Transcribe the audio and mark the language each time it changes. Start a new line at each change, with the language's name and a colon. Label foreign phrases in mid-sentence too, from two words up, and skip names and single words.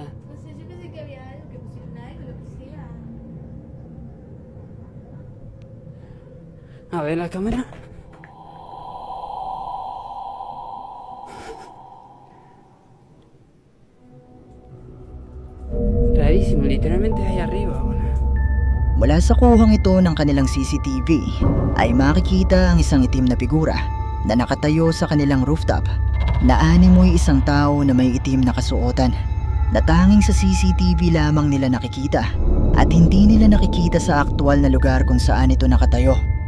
Spanish: No sé, yo pensé que había algo, que pusieron algo, lo que sea. A ver la cámara. Rarísimo, literalmente ahí arriba, boludo.
Filipino: Mula sa kuhang ito ng kanilang CCTV ay makikita ang isang itim na figura na nakatayo sa kanilang rooftop na animoy isang tao na may itim na kasuotan na tanging sa CCTV lamang nila nakikita at hindi nila nakikita sa aktual na lugar kung saan ito nakatayo.